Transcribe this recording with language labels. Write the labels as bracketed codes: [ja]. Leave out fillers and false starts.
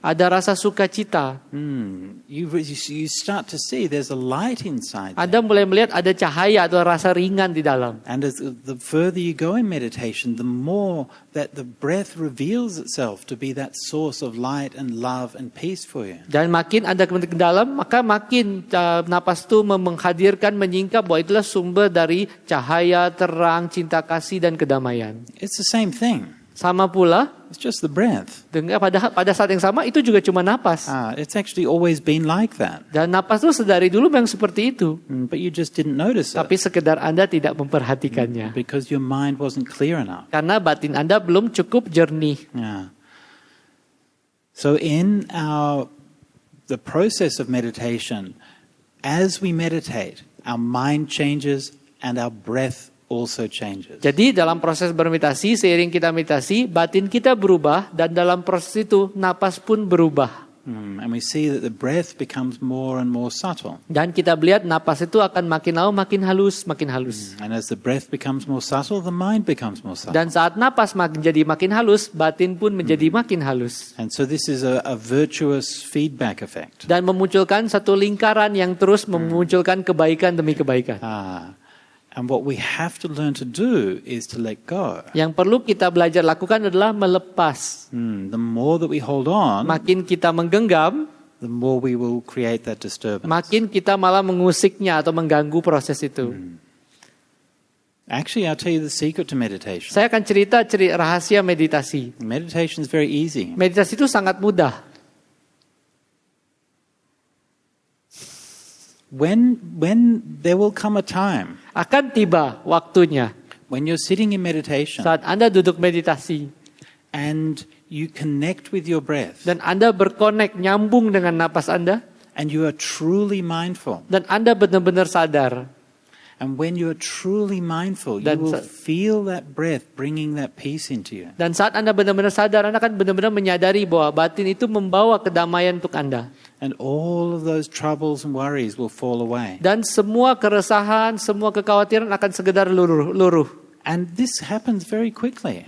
[id] Ada rasa sukacita. [en] You start to see there's a light inside there. [id] Anda mulai melihat ada cahaya atau rasa ringan di dalam. [en] And as the further you go in meditation, the more that the breath reveals itself to be that source of light and love and peace for you. [id] Dan makin Anda ke dalam, maka makin napas itu menghadirkan, menyingkap bahwa itulah sumber dari cahaya, terang, cinta kasih dan kedamaian. [en] It's the same thing. [id] Sama pula, [en] it's just the breath. [id] Pada saat yang sama itu juga cuma napas. [en] It's actually always been like that. [id] Dan napas itu sedari dulu memang seperti itu. [en] But you just didn't notice it. [id] Tapi sekedar Anda tidak memperhatikannya. [en] Because your mind wasn't clear enough. [id] Karena batin Anda belum cukup jernih. [en] So in the process of meditation, as we meditate, our mind changes and our breath also changes. [id] Jadi dalam proses bermeditasi, seiring kita meditasi, batin kita berubah dan dalam proses itu napas pun berubah. [en] And we see that the breath becomes more and more subtle. [id] Dan kita melihat napas itu akan makin lama makin halus, makin halus. [en] And as the breath becomes more subtle, the mind becomes more subtle. [id] Dan saat napas menjadi makin halus, batin pun menjadi makin halus. [en] And so this is a virtuous feedback effect. [id] Dan memunculkan satu lingkaran yang terus memunculkan kebaikan demi kebaikan. [en] And what we have to learn to do is to let go. [id] Yang perlu kita belajar lakukan adalah melepas. [en] The more that we hold on, [id] makin kita menggenggam, [en] the more we will create that disturbance. [id] Makin kita malah mengusiknya atau mengganggu proses itu. [en] Actually, I'll tell you the secret to meditation. [id] Saya akan cerita rahasia meditasi. [en] Meditation is very easy. [id] Meditasi itu sangat mudah. [en] When there will come a time, [id] akan tiba waktunya, [en] when you're sitting in meditation, [id] saat Anda duduk meditasi, [en] and you connect with your breath, [id] dan Anda berkonek, nyambung dengan napas Anda, [en] and you are truly mindful. [id] dan Anda benar-benar sadar. [en] And when you are truly mindful, you [id] Dan [en] will feel that breath bringing that peace into you. [id] Dan saat Anda benar-benar sadar, Anda akan benar-benar menyadari bahwa batin itu membawa kedamaian untuk Anda. [en] And all of those troubles and worries will fall away. [id] Dan semua keresahan, semua kekhawatiran akan sekedar luruh. [en] And this happens very quickly.